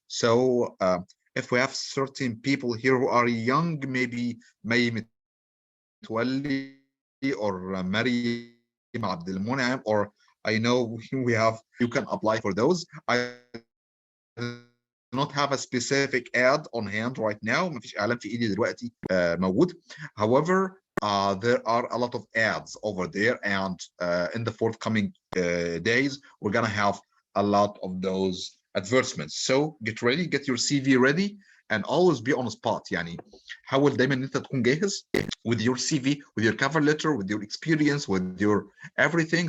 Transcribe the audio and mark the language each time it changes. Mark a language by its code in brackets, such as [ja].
[en] So if we have certain people here who are young, maybe May Mitwalli or Maryam Abdel Mun'im, or I know we have, you can apply for those. I do not have a specific ad on hand right now. [ar] مفيش إعلان في إيدي دلوقتي موجود. [en] However, there are a lot of ads over there, and in the forthcoming days, we're gonna have a lot of those advertisements. So get ready, get your CV ready, and always be on the spot. [ar] يعني حاول دايما ان انت تكون جاهز [en] with your CV, with your cover letter, with your experience, with your everything.